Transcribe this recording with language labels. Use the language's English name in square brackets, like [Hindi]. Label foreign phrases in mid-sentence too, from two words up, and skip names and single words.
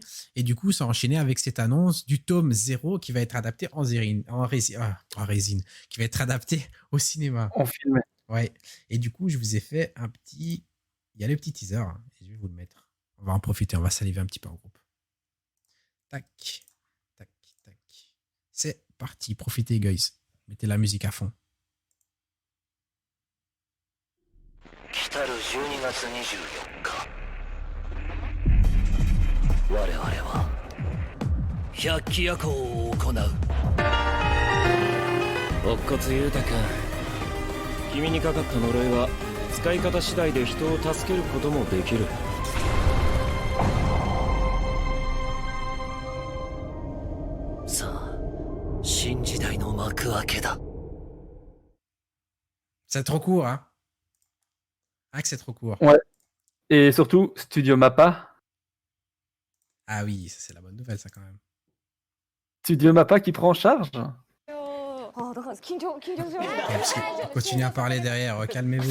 [French] Et du coup, ça a enchaîné avec cette annonce du tome 0 qui va être adapté en résine, qui va être adapté au cinéma. En film. Ouais. Et du coup, je vous ai fait un petit. Il y a le petit teaser. Hein, et je vais vous le mettre. On va en profiter. On va saliver un petit peu en groupe. Tac. Tac. Tac. C'est parti. Profitez, guys. Mettez la musique à fond. [Japanese] 来たる12月24日我々は百鬼夜行を行う乙骨裕太君君にかかった呪いは使い方次第で人を助けることもできるさあ新時代の幕開けだ [French] C'est trop court, hein. Ah, que c'est trop court. Ouais. Et surtout, Studio Mappa. Ah oui, ça c'est la bonne nouvelle, ça quand même. Studio Mappa qui prend en charge. Parce que continuez à parler derrière, calmez-vous.